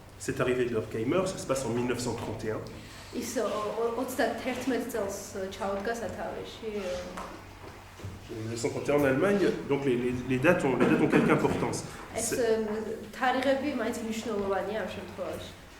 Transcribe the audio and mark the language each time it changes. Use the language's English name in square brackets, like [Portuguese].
[French] Cette arrivée de Horkheimer, ça se passe en 1931. [Georgian] ის 31 წელს ჩაუდგა სათავეში. [French] 1931 en Allemagne, donc les dates ont quelque importance. [Georgian] ეს თარიღები მაინც მნიშვნელოვანია ამ შემთხვევაში.